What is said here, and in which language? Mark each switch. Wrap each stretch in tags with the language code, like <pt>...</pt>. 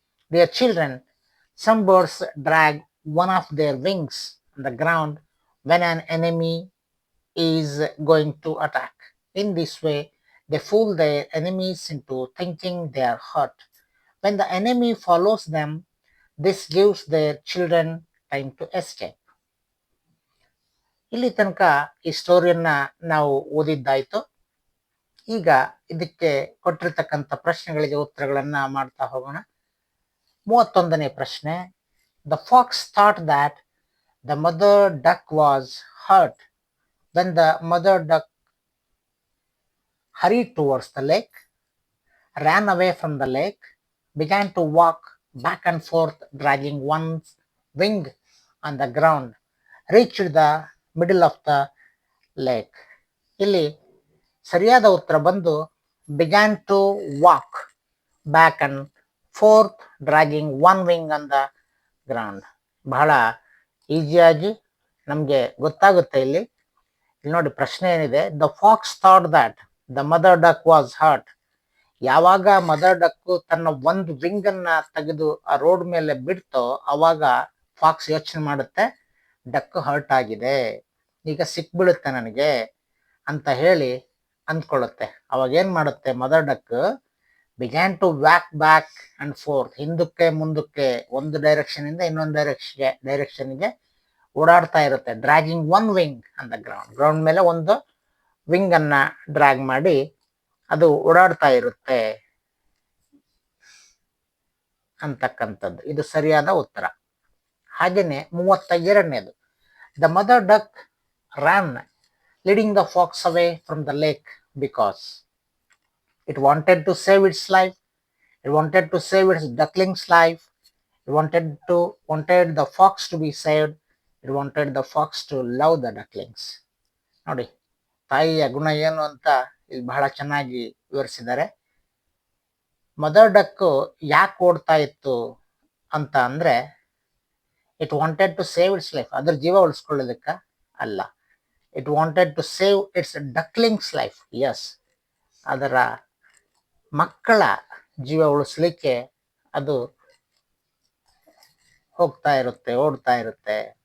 <en>Dear children, some birds drag one of their wings on the ground when an enemy is going to attack. In this way, they fool their enemies into thinking they are hurt. When the enemy follows them, this gives their children time to escape.</en> <kn>ಇಲ್ಲಿ ತನಕ ಈ ಸ್ಟೋರಿಯನ್ನ ನಾವು ಓದಿದ್ದಾಯ್ತು. ಈಗ ಇದಕ್ಕೆ ಕೊಟ್ಟಿರ್ತಕ್ಕಂಥ ಪ್ರಶ್ನೆಗಳಿಗೆ ಉತ್ತರಗಳನ್ನ ಮಾಡ್ತಾ ಹೋಗೋಣ. 31ನೇ ಪ್ರಶ್ನೆ.</kn> <en>The fox thought that the mother duck was hurt. When the mother duck hurried towards the lake, ran away from the lake, began to walk back and forth, dragging one's wing on the ground, reached the middle of the lake.</en> <kn>ಇಲ್ಲಿ ಸರಿಯಾದ ಉತ್ತರ ಬಂದು</kn> <en>began to walk back and forth, dragging one wing on the ground.</en> <kn>ಬಹಳ ಈಸಿಯಾಗಿ ನಮಗೆ ಗೊತ್ತಾಗುತ್ತೆ. ಇಲ್ಲಿ ನೋಡಿ ಪ್ರಶ್ನೆ ಏನಿದೆ,</kn> <en>The fox thought that the mother duck was hurt.</en> <kn>ಯಾವಾಗ ಮದರ್ ಡಕ್ ತನ್ನ ಒಂದು ವಿಂಗ್ ಅನ್ನ ತೆಗೆದು ಆ ರೋಡ್ ಮೇಲೆ ಬಿಡ್ತೋ ಅವಾಗ ಫಾಕ್ಸ್ ಯೋಚನೆ ಮಾಡುತ್ತೆ ಡಕ್ ಹರ್ಟ್ ಆಗಿದೆ, ಈಗ ಸಿಕ್ಬಿಡುತ್ತೆ ನನಗೆ ಅಂತ ಹೇಳಿ ಅಂದ್ಕೊಳ್ಳುತ್ತೆ. ಅವಾಗ ಏನ್ ಮಾಡುತ್ತೆ mother duck,</kn> <en>began to walk back and forth,</en> <kn>ಹಿಂದಕ್ಕೆ ಮುಂದಕ್ಕೆ ಒಂದು ಡೈರೆಕ್ಷನ್ ಇಂದ ಇನ್ನೊಂದು ಡೈರೆಕ್ಷನ್ಗೆ ಓಡಾಡ್ತಾ ಇರುತ್ತೆ.</kn> <en>dragging one wing on the ground,</en> <kn>ground ಮೇಲೆ ಒಂದು ವಿಂಗ್ ಅನ್ನ ಡ್ರ್ಯಾಗ್ ಮಾಡಿ ಅದು ಓಡಾಡ್ತಾ ಇರುತ್ತೆ ಅಂತಕ್ಕಂಥದ್ದು. ಇದು ಸರಿಯಾದ ಉತ್ತರ. ಹಾಗೇನೆ 32ನೇದು,</kn> <en>The mother duck ran leading the fox away from the lake because it wanted to save its life, it wanted to save its duckling's life, it wanted the fox to be saved, it wanted the fox to love the ducklings.</en> <kn>ನೋಡಿ ತಾಯಿಯ ಗುಣ ಏನು ಅಂತ ಇಲ್ಲಿ ಬಹಳ ಚೆನ್ನಾಗಿ ವಿವರಿಸಿದ್ದಾರೆ. Mother duck ಯಾಕೆ ಓಡ್ತಾ ಇತ್ತು ಅಂತ ಅಂದ್ರೆ,</kn> <en>it wanted to save its life,</en> <kn>ಅದ್ರ ಜೀವ ಉಳಿಸ್ಕೊಳ್ಳೋದಕ್ಕ ಅಲ್ಲ.</kn> <en>it wanted to save its ducklings life,</en> <kn>S, ಅದರ ಮಕ್ಕಳ ಜೀವ ಉಳಿಸ್ಲಿಕ್ಕೆ ಅದು ಹೋಗ್ತಾ ಇರುತ್ತೆ, ಓಡ್ತಾ ಇರುತ್ತೆ.</kn>